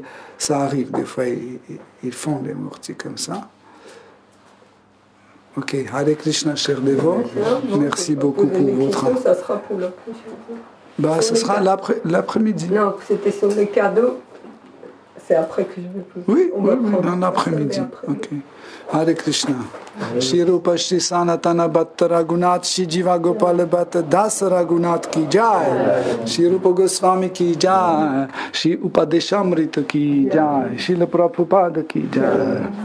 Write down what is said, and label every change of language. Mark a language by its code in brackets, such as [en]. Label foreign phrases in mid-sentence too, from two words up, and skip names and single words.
[fr] Ça arrive, des fois, ils font des Murti comme ça. Ok, Hare Krishna, cher dévot. Merci beaucoup pour votre... Ça sera pour la prochaine fois. Ce sera l'après-midi. Non, c'était sur les cadeaux. C'est après que je vais poser. Oui, dans l'après-midi. Ok. Hare Krishna. Shri Rupa Shri Sanatana Bhatta Raghunath Shri Jiva Gopal Bhatta Das Raghunath [hi] की जय. [fr] Shri Rupa Goswami [hi] की जय. [fr] Shri Upadeshamrita [hi] की जय. [fr] Shri Prabhupada [hi] की जय.